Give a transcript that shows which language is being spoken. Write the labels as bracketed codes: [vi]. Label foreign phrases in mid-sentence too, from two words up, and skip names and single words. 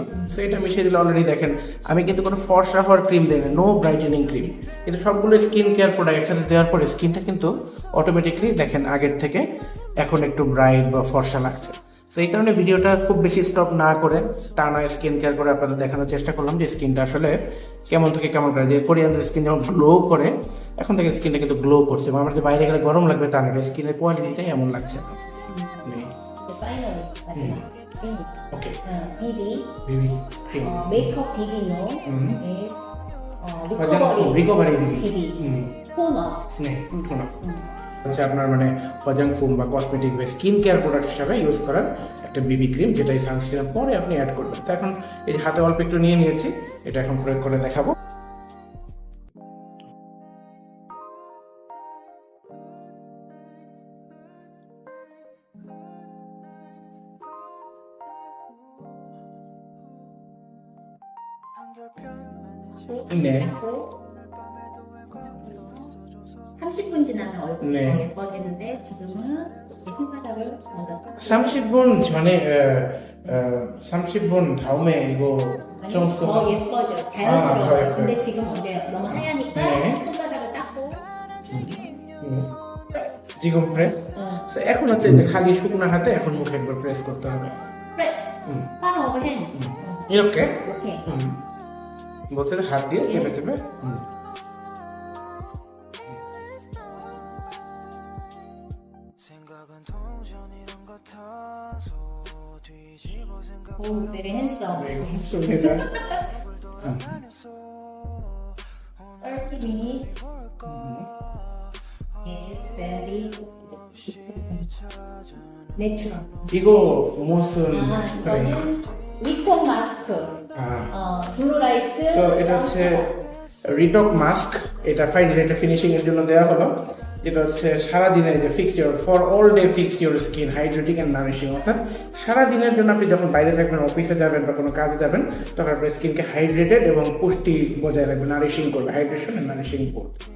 [bn] সো এটা মিশিয়ে দিলে অলরেডি দেখেন আমি কিন্তু কোনো ফর্সা হওয়ার ক্রিম দিই না, [en] no brightening cream, [bn] কিন্তু সবগুলো [en] skin care product [bn] একসাথে দেওয়ার পরে স্কিনটা কিন্তু অটোমেটিকলি দেখেন আগের থেকে এখন একটু ব্রাইট বা ফর্সা লাগছে। তো এই কারণে ভিডিওটা খুব বেশি স্টপ না করে টানা [en] skin care [bn] করে আপনাদের দেখানোর চেষ্টা করলাম যে স্কিনটা আসলে কেমন থেকে কেমন করে। যে কোরিয়ানদের স্কিন যেমন গ্লো করে, এখন থেকে স্কিনটা কিন্তু গ্লো করছে এবং আমার যে বাইরে গেলে গরম লাগবে তা না, স্কিনের কোয়ালিটিটাই এমন লাগছে। [ko] 파이널 마지막 피닉. [bn] ওকে, [en] BB BB cream, [ko] 메이크업 비비노 is [en] recovery BB [ko] BB 토너. 네, 토너. [bn] হচ্ছে আপনার মানে হজাং ফোম বা কসমেটিক বা [en] skin care product [bn] হিসাবে ইউজ করার একটা [en] BB cream, [bn] যেটা এই সানস্ক্রিনের পরে আপনি অ্যাড করবেন। তো এখন এই যে হাতে অল্প একটু নিয়ে নিয়েছি, এটা এখন প্রয়োগ করে দেখাবো। [ko] 네. 30분 지나면 얼굴이 네. 더 예뻐지는데 지금은 이 손바닥을 먼저 30분 전에 30분 다음에 이거 아니, 좀 더 예뻐져 더 자연스러워져. 예뻐요. 근데 지금 이제 너무 하얘니까 네. 손바닥을 닦고 지금 프레스? [bn] So, এখন হচ্ছে যে খালি শুকনো হাতে এখন মুখে একবার প্রেস করতে হবে। [ko] 프레스 [en] palm of hand [ko] 이렇게? 이렇게 [bn] বলছে যে হাত দিয়ে চেপে চেপে। [en] 오 very handsome [ko] 네, 좋습니다. [en] 30 minutes is very natural [ko] 이거 무슨 아 스프레이? 이거는 리폼 마스크 블루라이트 [bn] So, এটা হচ্ছে রিটক মাস্ক, এটা ফাইনালি একটা ফিনিশিং এর জন্য দেওয়া হলো, যেটা হচ্ছে সারাদিনের যে [en] fixed for all day fixed your skin hydrating and nourishing, [bn] অর্থাৎ সারাদিনের জন্য আপনি যখন বাইরে থাকবেন, অফিসে যাবেন বা কোনো কাজে যাবেন, তখন আপনার স্কিনকে হাইড্রেটেড এবং পুষ্টি বজায় রাখবে, নারিশিং করবে, [en] hydration and nourishing [bn] করবে।